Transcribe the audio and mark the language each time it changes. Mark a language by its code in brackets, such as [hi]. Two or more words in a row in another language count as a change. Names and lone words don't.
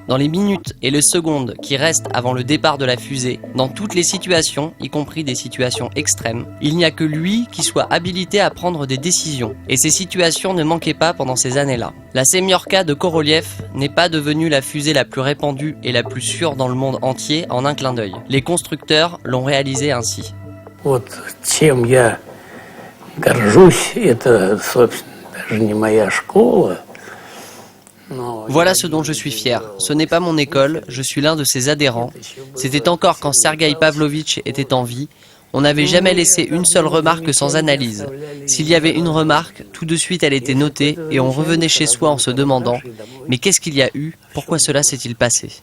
[fr] Dans les minutes et les secondes qui restent avant le départ de la fusée, dans toutes les situations, y compris des situations extrêmes, il n'y a que lui qui soit habilité à prendre des décisions. Et ces situations ne manquaient pas pendant ces années-là. La Semyorka de Korolev n'est pas devenue la fusée la plus répandue et la plus sûre dans le monde entier en un clin d'œil. Les constructeurs l'ont réalisé ainsi. [ru] Вот чем я горжусь, это, собственно, даже не моя школа. [fr] Voilà ce dont je suis fier. Ce n'est pas mon école, je suis l'un de ses adhérents. C'était encore quand Sergueï Pavlovitch était en vie. On n'avait jamais laissé une seule remarque sans analyse. S'il y avait une remarque, tout de suite elle était notée et on revenait chez soi en se demandant « Mais qu'est-ce qu'il y a eu?